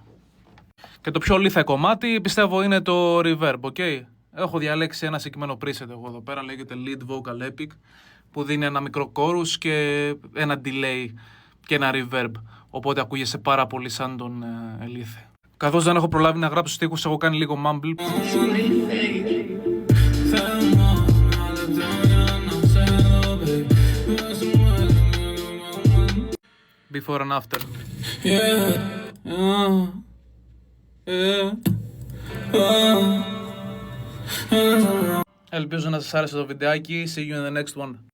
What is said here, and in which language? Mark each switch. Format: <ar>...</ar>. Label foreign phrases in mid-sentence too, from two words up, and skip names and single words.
<el>Και το πιο Lithe κομμάτι πιστεύω είναι το reverb, ok. Έχω διαλέξει ένα συγκεκριμένο preset εγώ εδώ πέρα, λέγεται</el> <en>lead vocal epic,</en> <el>που δίνει ένα μικρό chorus και ένα delay και ένα reverb. Οπότε ακούγεσαι πάρα πολύ σαν τον Lithe. Καθώς δεν έχω προλάβει να γράψω στίχους, έχω κάνει λίγο mumble.</el> <en>Before and after.</en> <el>Ελπίζω να σας άρεσε το βιντεάκι.</el> <en>See you in the next one.</en>